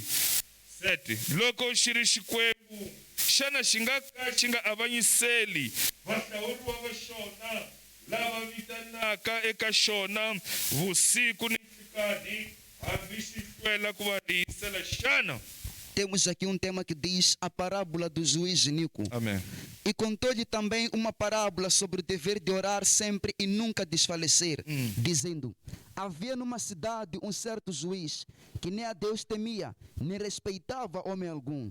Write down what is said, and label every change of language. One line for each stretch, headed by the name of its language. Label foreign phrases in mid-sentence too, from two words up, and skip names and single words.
Tsonga: Loko xi ri xikwembu xana xi nga ka xi nga avanyiseli vahlawuriwa va xona lava vitanaka eka xona vusiku ni nhlikani hambi xi hlwela ku va liyisela xana?
Portuguese: Temos aqui tema que diz a parábola do juiz Nico. Amém. E contou-lhe também uma parábola sobre o dever de orar sempre e nunca desfalecer, dizendo: havia numa cidade um certo juiz que nem a Deus temia, nem respeitava homem algum.